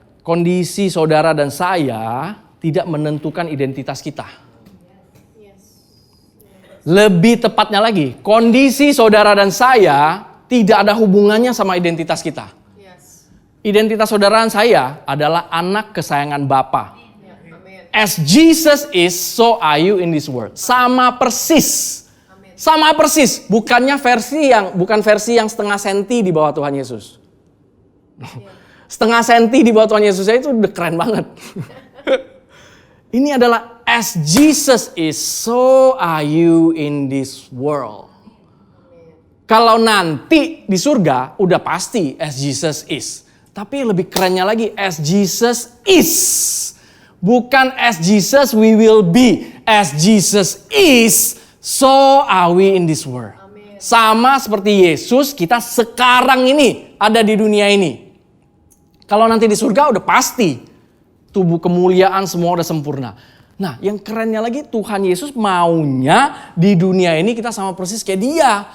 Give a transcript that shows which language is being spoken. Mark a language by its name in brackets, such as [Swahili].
[Indonesian] Kondisi saudara dan saya tidak menentukan identitas kita. Lebih tepatnya lagi, kondisi saudara dan saya tidak ada hubungannya sama identitas kita. Identitas saudara dan saya adalah anak kesayangan Bapa. [English] As Jesus is, so are you in this world. [Indonesian] Sama persis. Sama persis. Bukan versi yang setengah senti di bawah Tuhan Yesus. Setengah senti di bawah Tuhan Yesus itu udah keren banget. Ini adalah [English] as Jesus is, so are you in this world. [Indonesian] Kalau nanti di surga udah pasti [English] as Jesus is. [Indonesian] Tapi lebih kerennya lagi [English] as Jesus is. [Indonesian] Bukan [English] as Jesus we will be. As Jesus is, so are we in this world. Amen. [Indonesian] Sama seperti Yesus, kita sekarang ini ada di dunia ini. Kalau nanti di surga udah pasti. Tubuh kemuliaan semua udah sempurna. Nah, yang kerennya lagi Tuhan Yesus maunya di dunia ini kita sama persis kayak dia.